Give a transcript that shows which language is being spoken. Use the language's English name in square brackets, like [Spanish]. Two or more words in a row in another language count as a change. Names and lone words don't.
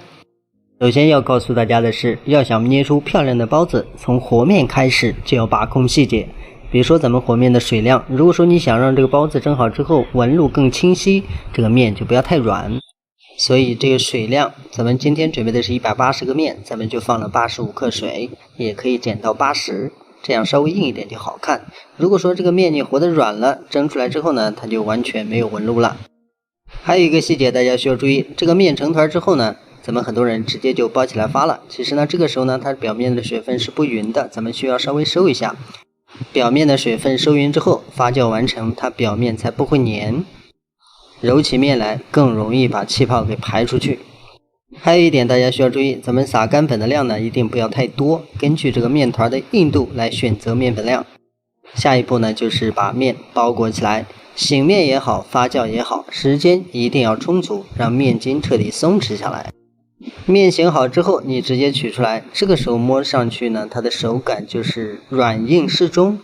[Chinese] 首先要告訴大家的是，要想捏出漂亮的包子，从和面開始就要把控細節。比如說咱們和面的水量，如果說你想讓這個包子蒸好之後紋路更清晰，這個面就不要太軟。所以这个水量，咱們今天準備的是180個面，咱們就放了85克水，也可以減到80，這樣稍微硬一點就好看。如果說這個面你和得軟了，蒸出來之後呢，它就完全沒有紋路了。還有一個細節大家需要注意，這個面成團之後呢，咱們很多人直接就包起來發了。其實呢，這個時候呢，它表面的水分是不勻的，咱們需要稍微收一下。表面的水分收勻之後，發酵完成，它表面才不會粘。揉起面來更容易把氣泡給排出去。還有一點大家需要注意，咱們撒乾粉的量呢一定不要太多，根據這個面團的硬度來選擇面粉量。下一步呢就是把面包裹起來，醒面也好，發酵也好，時間一定要充足，讓面筋徹底鬆弛下來。面醒好之後你直接取出來，這個時候摸上去呢，它的手感就是軟硬適中。